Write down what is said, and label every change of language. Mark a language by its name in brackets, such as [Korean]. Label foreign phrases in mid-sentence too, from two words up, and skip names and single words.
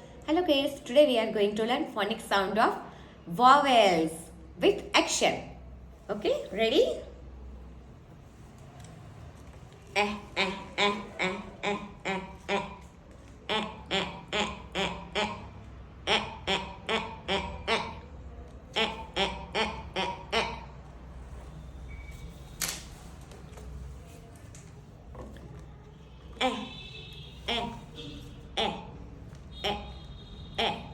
[English] Hello kids, today we are going to learn phonics sound of vowels with action. Okay, ready? Eh, eh, eh, eh, eh, eh, eh. Eh, eh, eh, eh, eh. Eh, eh, eh, eh, eh. Eh, eh, eh, eh, eh. Eh, eh, eh, eh, eh.